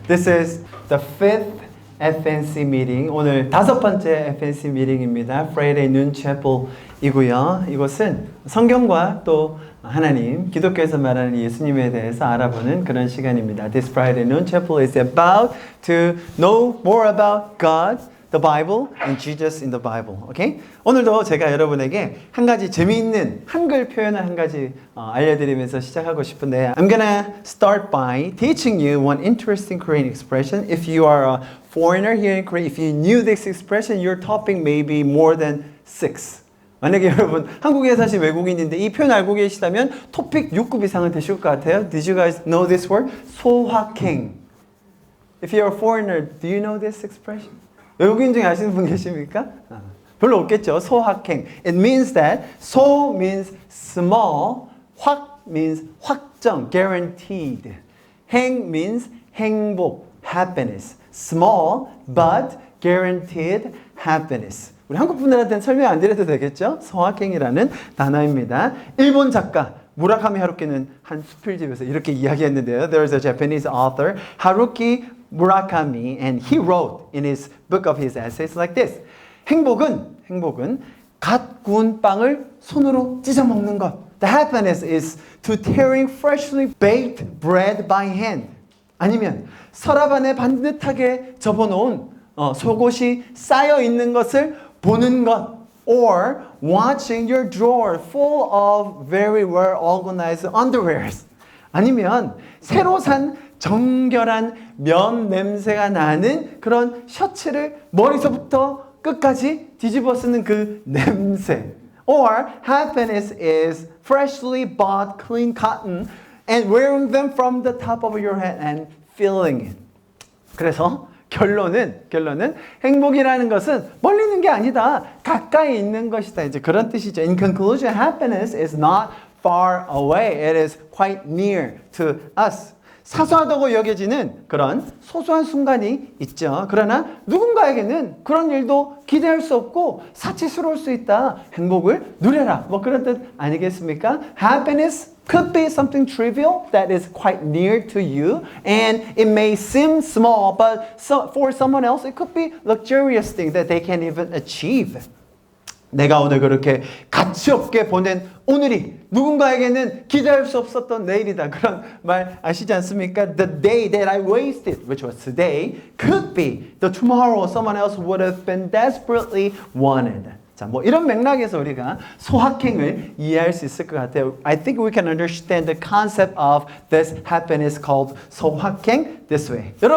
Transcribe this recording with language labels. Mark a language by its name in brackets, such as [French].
[English] This is the fifth FNC meeting. [Korean] 오늘 5번째 FNC meeting입니다. Friday Noon Chapel이고요. 이곳은 성경과 또 하나님, 기독교에서 말하는 예수님에 대해서 알아보는 그런 시간입니다. [English] This Friday Noon Chapel is about to know more about God, the Bible, and Jesus in the Bible. Okay? [Korean] 오늘도 제가 여러분에게 한 가지 재미있는 한글 표현을 한 가지 알려드리면서 시작하고 싶은데 [English] I'm gonna start by teaching you one interesting Korean expression. If you are a foreigner here in Korea, if you knew this expression, your topic may be more than 6. [Korean] 만약에 여러분 한국에 사신 외국인인데 이 표현 알고 계시다면 토픽 6급 이상은 되실 것 같아요. [English] Did you guys know this word? [Korean] 소확행. [English] If you're a foreigner, do you know this expression? [Korean] 외국인 중에 아시는 분 계십니까? 별로 없겠죠. 소확행. [English] It means that 소 means small, 확 means 확정, guaranteed. 행 means 행복, happiness. Small but guaranteed happiness. [Korean] 우리 한국 분들한테는 설명 안 드려도 되겠죠? 소확행이라는 단어입니다. 일본 작가 무라카미 하루키는 한 수필집에서 이렇게 이야기했는데요. [English] There's a Japanese author, Haruki Murakami, and he wrote in his book of his essays like this. [Korean] 행복은 갓 구운 빵을 손으로 찢어 먹는 것. [English] The happiness is to tearing freshly baked bread by hand. [Korean] 아니면 서랍 안에 반듯하게 접어놓은 속옷이 쌓여 있는 것을 보는 것. [English] Or watching your drawer full of very well organized underwears. [Korean] 아니면 새로 산 정결한 면 냄새가 나는 그런 셔츠를 머리서부터 끝까지 뒤집어 쓰는 그 냄새. [English] Or happiness is freshly bought clean cotton and wearing them from the top of your head and feeling it. [Korean] 그래서 결론은 행복이라는 것은 멀리 있는 게 아니다. 가까이 있는 것이다. 이제 그런 뜻이죠. [English] In conclusion, happiness is not far away. It is quite near to us. [Korean] 사소하다고 여겨지는 그런 소소한 순간이 있죠. 그러나 누군가에게는 그런 일도 기대할 수 없고 사치스러울 수 있다. 행복을 누려라. 뭐 그런 뜻 아니겠습니까? [English] Happiness could be something trivial that is quite near to you, and it may seem small, but for someone else it could be luxurious thing that they can't even achieve. [Korean] 내가 오늘 그렇게 가치 없게 보낸 오늘이 누군가에게는 기대할 수 없었던 내일이다. 그런 말 아시지 않습니까? [English] The day that I wasted, which was today, could be the tomorrow someone else would have been desperately wanted. [Korean] 자, 뭐 이런 맥락에서 우리가 소확행을 이해할 수 있을 것 같아요. [English] I think we can understand the concept of this happiness called 소확행 this way.